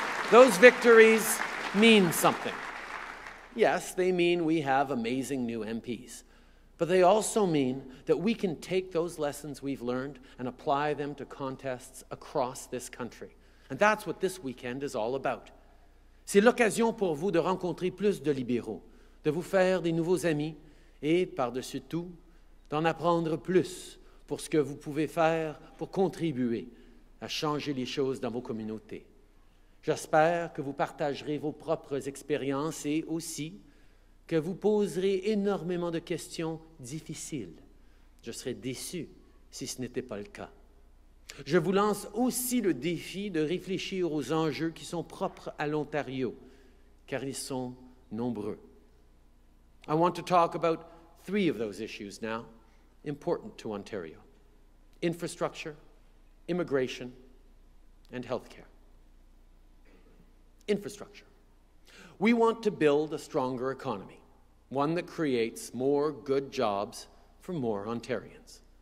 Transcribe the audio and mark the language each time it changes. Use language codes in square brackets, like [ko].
[en] Those victories mean something. Yes, they mean we have amazing new MPs, but they also mean that we can take those lessons we've learned and apply them to contests across this country. And that's what this weekend is all about. [fr] C'est l'occasion pour vous de rencontrer plus de libéraux, de vous faire des nouveaux amis et, par-dessus tout, d'en apprendre plus pour ce que vous pouvez faire pour contribuer à à changer les choses dans vos communautés. J'espère que vous partagerez vos propres expériences et aussi que vous poserez énormément de questions difficiles. Je serais déçu si ce n'était pas le cas. Je vous lance aussi le défi de réfléchir aux enjeux qui sont propres à l'Ontario, car ils sont nombreux. [en] I want to talk about 3 of those issues now, important to Ontario: infrastructure, immigration, and healthcare. Infrastructure. We want to build a stronger economy, one that creates more good jobs for more Ontarians.